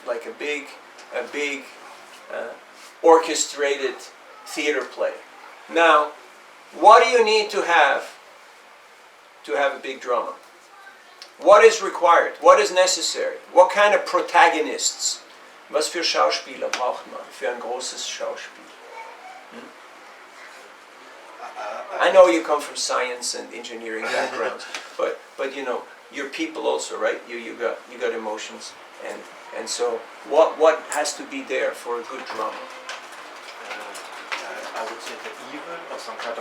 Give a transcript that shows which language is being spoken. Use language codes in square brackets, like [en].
[en] Like a big orchestrated theater play. Now, what do you need to have a big drama? What is required? What is necessary? What kind of protagonists? [de] Was für Schauspieler braucht man für ein großes Schauspiel? [en] I know you come from science and engineering backgrounds, but you're people also, right? You got emotions, and so what has to be there for a good drama? I would say the evil or some kind of...